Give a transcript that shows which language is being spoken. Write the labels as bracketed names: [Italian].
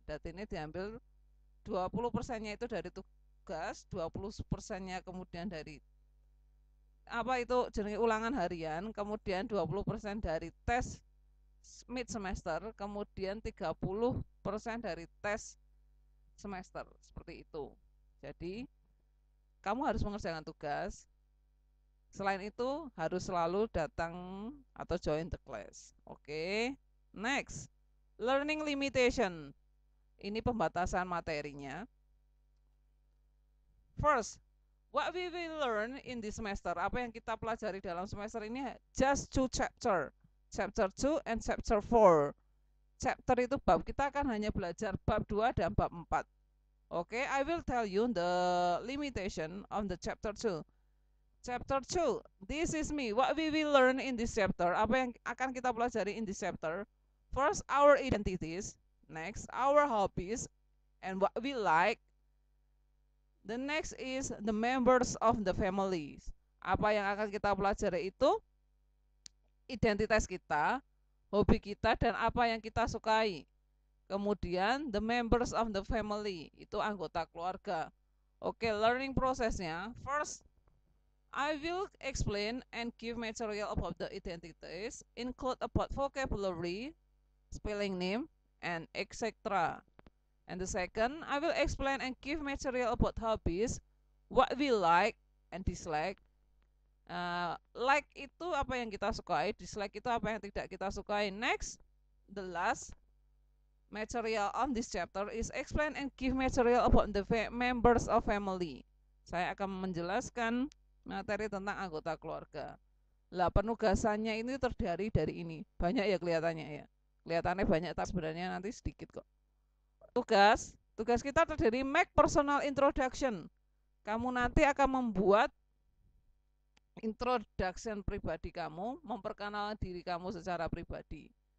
[Indonesian] Data ini diambil 20%-nya itu dari tugas, 20%-nya kemudian dari jenis ulangan harian, kemudian 20% dari tes mid semester, kemudian 30% dari tes semester. Seperti itu. Jadi kamu harus mengerjakan tugas. Selain itu harus selalu datang atau [English] join the class. [Indonesian] Oke. [English] Next, learning limitation. [Indonesian] Ini pembatasan materinya. [English] First, what we will learn in this semester. [Indonesian] Apa yang kita pelajari dalam semester ini [English] just 2 chapter. Chapter 2 and chapter 4. [Indonesian] chapter itu bab. Kita akan hanya belajar bab 2 dan bab 4. [English] Okay, I will tell you the limitation of the chapter 2. Chapter 2, this is me. What we will learn in this chapter, [Indonesian] apa yang akan kita pelajari [English] in this chapter. First, our identities. Next, our hobbies and what we like. The next is the members of the families. [Indonesian] Apa yang akan kita pelajari itu identitas kita, hobi kita, dan apa yang kita sukai. Kemudian [English] the members of the family, [Indonesian] itu anggota keluarga. Oke, learning prosesnya. [English] First, I will explain and give material about the identities, include about vocabulary, spelling name, and etc. And the second, I will explain and give material about hobbies, what we like and dislike. [Indonesian] Like itu apa yang kita sukai, dislike itu apa yang tidak kita sukai. [English] Next, the last material on this chapter is explain and give material about the members of family. [Indonesian] Saya akan menjelaskan materi tentang anggota keluarga. Lah, penugasannya ini terdiri dari ini. Banyak ya kelihatannya ya. Kelihatannya banyak, tapi sebenarnya nanti sedikit kok. Tugas kita terdiri [English] make personal introduction. [Indonesian] Kamu nanti akan membuat introduction pribadi kamu, memperkenalkan diri kamu secara pribadi.